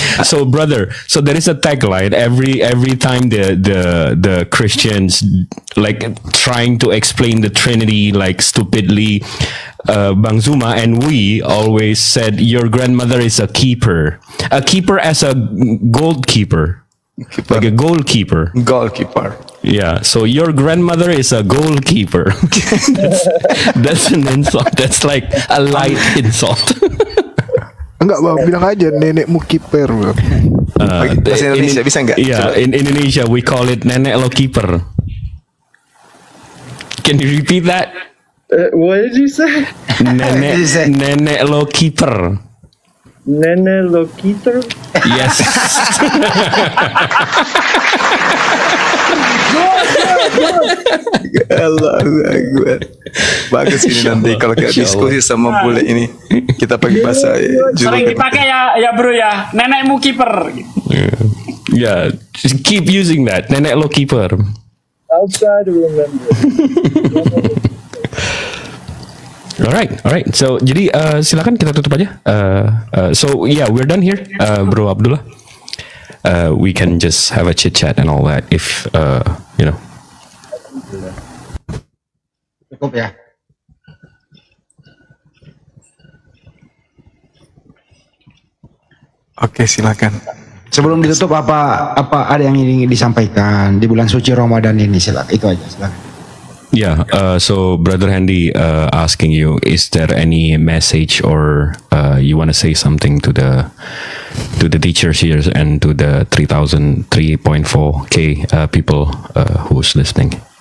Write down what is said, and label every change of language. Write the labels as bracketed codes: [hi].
[en] So brother, so there is a tagline every time the Christians like trying to explain the Trinity like stupidly, Bang Zuma and we always said your grandmother is a keeper as a goalkeeper. Like a goalkeeper. Yeah, so your grandmother is a goalkeeper. That's an insult. That's like a light insult. [id] Enggak Bang, bilang aja nenekmu kiper Bang. Bahasa Indonesia bisa enggak? [en] Yeah, in Indonesia we call it [id] nenek lo keeper. [en] Can you repeat that? What did you say? [id] Nenek lo keeper. Nenek lo keeper? [en] Yes. [ar] Allahu Akbar. [id] Bagus ini nanti kalau kayak diskusi sama bule ini kita pakai bahasa sering dipakai ya bro ya, nenekmu kiper. [en] Yeah, just keep using that, [id] nenek lo keeper. [en] I'll try to remember. Alright. So [id] jadi silakan kita tutup aja. [en] So yeah, we're done here, Bro Abdullah. We can just have a chit chat and all that if you know. [id] Cukup ya. Oke, silakan. Sebelum ditutup apa ada yang ingin disampaikan di bulan suci Ramadan ini, silakan. Itu aja, silakan. [en] Yeah, so Brother Handy asking you, is there any message or you want to say something to the teachers here and to the 3.4K people who's listening?